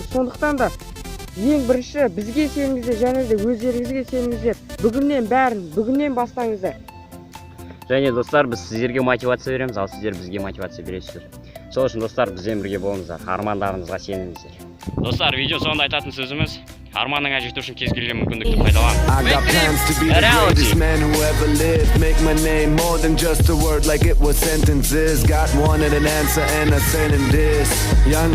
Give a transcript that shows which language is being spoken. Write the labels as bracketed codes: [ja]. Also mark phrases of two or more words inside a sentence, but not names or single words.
[kk] Сондықтан да ең бірінші бізге сеніңіздер және де өздеріңізге сеніңіздер. Бүгіннен бастаңыздар. Және достар, біз сіздерге мотивация береміз, ал сіздер бізге мотивация бересіздер. Сол үшін достар, бізбен бірге болыңыздар, армандарыңызға сеніңіздер. Достар, видео соңында айтатын сөзіміз, арманыңа жету үшін кез келген мүмкіндікті пайдалан. [en] I got plans to be the greatest man who ever lived. Make my name more than just a word like it was sentences. Got one and an answer and I'm saying this. Young